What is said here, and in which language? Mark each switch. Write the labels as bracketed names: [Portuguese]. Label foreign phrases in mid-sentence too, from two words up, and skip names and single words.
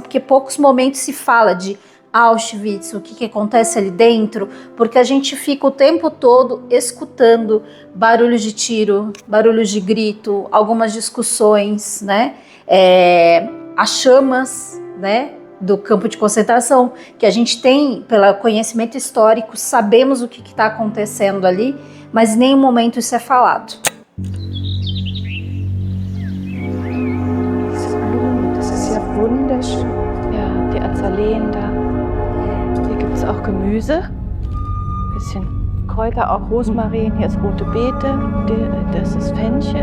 [Portuguese] Porque poucos momentos se fala de Auschwitz, o que acontece ali dentro, porque a gente fica o tempo todo escutando barulhos de tiro, barulhos de grito, algumas discussões, né? As chamas, né, do campo de concentração, que a gente tem, pelo conhecimento histórico, sabemos o que está acontecendo ali, mas em nenhum momento isso é falado. [German] Das ist ja wunderschön. Ja, die Azaleen da. Hier gibt es auch Gemüse, bisschen Kräuter, auch Rosmarin. Hier ist rote Beete, das ist Fenchel,